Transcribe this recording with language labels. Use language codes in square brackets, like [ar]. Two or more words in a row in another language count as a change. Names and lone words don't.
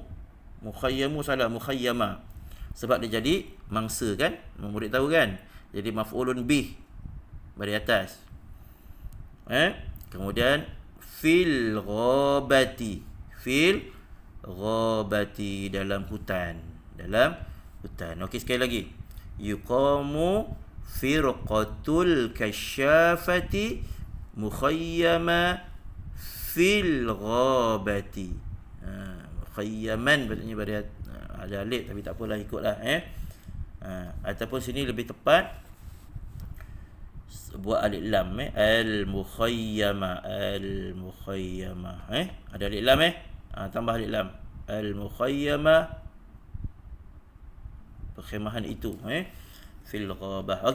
[ms] Mukhayyamu salah, mukhayyama. Sebab dia jadi mangsa kan? Murid tahu kan? Jadi [ar] maf'ulun bih [ms] baris atas. Kemudian [ar] fil ghabati. Fil ghabati, [ms] dalam hutan. Okey, sekali lagi. [ar] Yuqamu firqatul kasyafati mukhayyama fil ghabati. [ms] Mukhayyaman maksudnya ada alif tapi tak apalah, ikutlah ataupun sini lebih tepat buat alif lam al-mukhayyama. Ada alif lam tambah alif lam. Al-mukhayyama, perkhemahan itu [ar] fil ghabah.